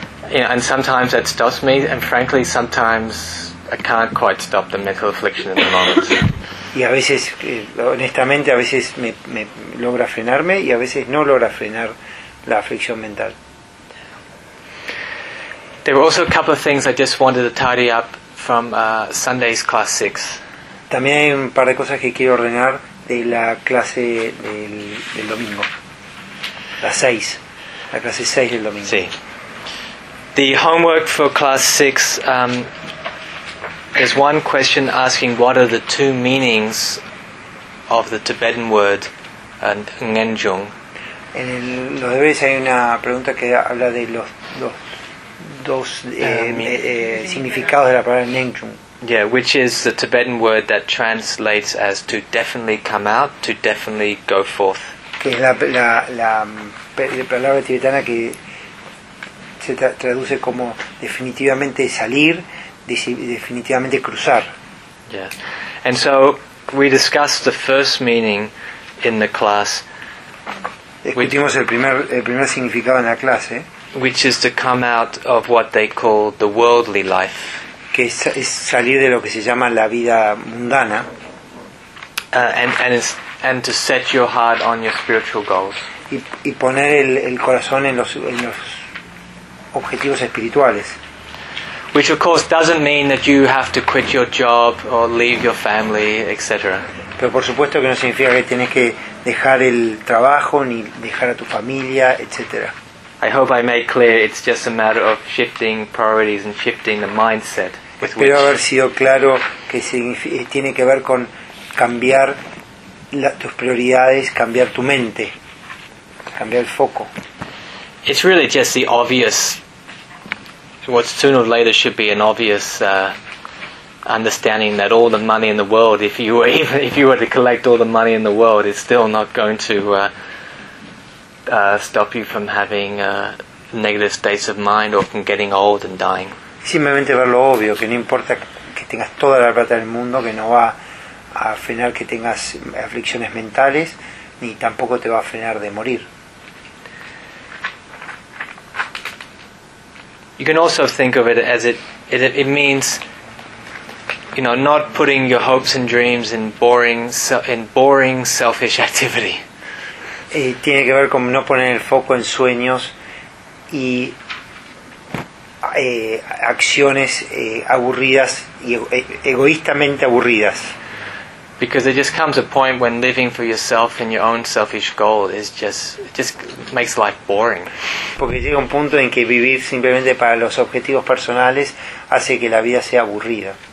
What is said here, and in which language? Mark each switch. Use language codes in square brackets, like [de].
[en] Yeah, and sometimes that stops me, and frankly, sometimes I can't quite stop the mental affliction at the moment. [es] Y a veces, honestamente, a veces me logra frenarme, y a veces no logra frenar la aflicción mental. [en] There were also a couple of things I just wanted to tidy up from Sunday's class 6. [es] También hay un par de cosas que quiero ordenar de la clase del domingo. La clase 6 del domingo. Sí. [en] The homework for class 6, there's one question asking what are the two meanings of the Tibetan word Ngenjung. [es] En los deberes hay una pregunta que habla de los dos significados de la palabra Ngenjung. [en] Yeah, which is the Tibetan word that translates as to definitely come out, to definitely go forth. [es] Que es la palabra tibetana que se traduce como definitivamente salir, definitivamente cruzar. [en] Yeah, and so we discussed the first meaning in the class. [es] Discutimos el primer significado en la clase, [en] which is to come out of what they call the worldly life. [es] Que es salir de lo que se llama la vida mundana. [en] And to set your heart on your spiritual goals. [es] Y poner el corazón en los objetivos espirituales. [en] Which of course doesn't mean that you have to quit your job or leave your family, etc. [es] Pero por supuesto que no significa que tienes que dejar el trabajo ni dejar a tu familia, etcétera. [en] I hope I made clear it's just a matter of shifting priorities and shifting the mindset. [es] Espero haber sido claro que tiene que ver con cambiar tus prioridades, cambiar tu mente, cambiar el foco. [en] It's really just the obvious. What sooner or later should be an obvious understanding that all the money in the world, if you were to collect all the money in the world, is still not going to stop you from having negative states of mind or from getting old and dying. [es] Simplemente ver lo obvio, que no importa que tengas toda la plata del mundo, que no va a frenar que tengas aflicciones mentales, ni tampoco te va a frenar de morir. [en] You can also think of it as it means, you know, not putting your hopes and dreams in boring selfish activity. [es] Tiene que ver con no poner el foco en sueños y acciones aburridas y egoístamente aburridas. [en] Because there just comes a point when living for yourself and your own selfish goal just makes life boring. [es] Porque llega un punto en que vivir simplemente para los objetivos personales hace que la vida sea aburrida.